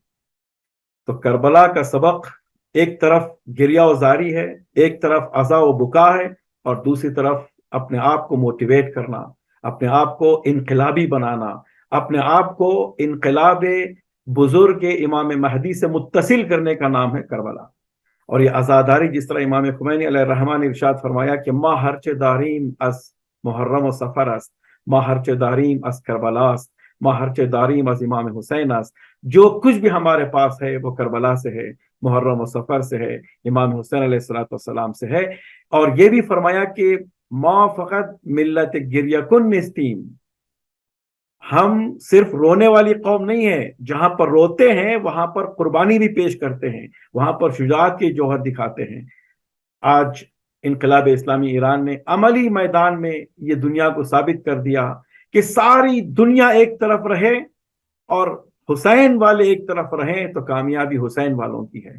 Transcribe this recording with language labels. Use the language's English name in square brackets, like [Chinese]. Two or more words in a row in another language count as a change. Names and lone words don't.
[Urdu] تو کربلا کا سبق ایک طرف گریہ و زاری ہے، ایک طرف عزا و بکا ہے، اور دوسری طرف اپنے آپ کو موٹیویٹ کرنا، اپنے آپ کو انقلابی بنانا، اپنے آپ کو انقلاب بزرگ امام مہدی سے متصل کرنے کا نام ہے کربلا۔ اور یہ عزاداری جس طرح امام خمینی علیہ الرحمن نے ارشاد فرمایا کہ [Persian] ما ہرچ داریم از محرم و سفر است، ما ہرچ داریم از کربلا است، ما ہرچ داریم از امام حسین است۔ [Urdu] جو کچھ بھی ہمارے پاس ہے وہ کربلا سے ہے، محرم و سفر سے ہے، امام حسین علیہ السلام سے ہے۔ اور یہ بھی فرمایا کہ [Persian] ما فقط ملت گریہ کن نستیم، [Urdu] ہم صرف رونے والی قوم نہیں ہے، جہاں پر روتے ہیں وہاں پر قربانی بھی پیش کرتے ہیں، وہاں پر شجاعت کے جوہر دکھاتے ہیں۔ آج انقلاب اسلامی ایران نے عملی میدان میں یہ دنیا کو ثابت کر دیا کہ ساری دنیا ایک طرف رہے اور حسین والے ایک طرف رہیں تو کامیابی حسین والوں کی ہے۔